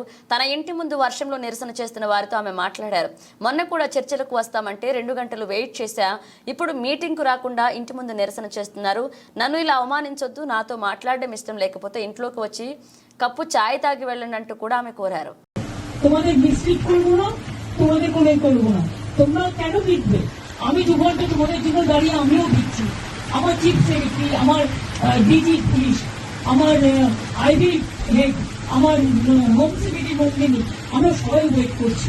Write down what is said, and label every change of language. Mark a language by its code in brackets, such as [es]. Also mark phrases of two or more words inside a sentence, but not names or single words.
[te] తన ఇంటి ముందు వర్షంలో నిరసన చేస్తున్న వారితో ఆమె మాట్లాడారు. మొన్న కూడా చర్చలకు వస్తామంటే 2 గంటలు వెయిట్ చేశా, ఇప్పుడు మీటింగ్కు రాకుండా ఇంటి ముందు నిరసన చేస్తున్నారు. నన్ను ఇలా అవమానించొద్దు, నాతో మాట్లాడడం ఇష్టం లేకపోతే ఇంట్లోకి వచ్చి కప్పు చాయ్ తాగి వెళ్ళండి అంటూ కూడా ఆమె కోరారు. [bn] আমি 2 ঘন্টা তোমাদের জন্য দাঁড়িয়ে আমিও দিচ্ছি। আমার চিফ সেক্রেটারি, আমার ডিজি পুলিশ, আমার আইবি হেড, আমার হোম সেক্রেটারি মন্ত্রী, আমরা সবাই ওয়েট করছি।